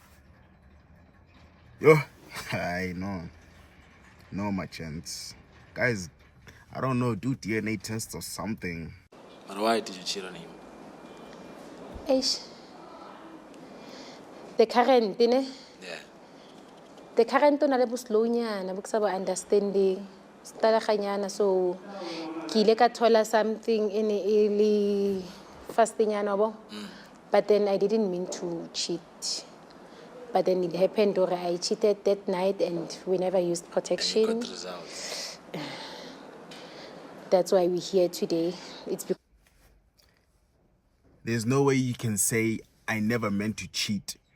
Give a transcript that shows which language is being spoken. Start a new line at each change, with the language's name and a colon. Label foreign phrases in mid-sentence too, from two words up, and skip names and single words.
English: Yo, I know. No, my chance. Guys, I don't know, do DNA tests or something. But why did you cheat on him? Eish. The current, ne? Yeah. The current
Southern Sotho: na le bo slow nyana, bo ke sa bo understanding. Stalaganyana, so ke ile ka thola something in e fastinyana bo.
English: But then I didn't mean to cheat. But then it happened, or I cheated that night and we never used protection. And you got results. That's why we're here today. It's because There's no way you can say, I never meant to cheat.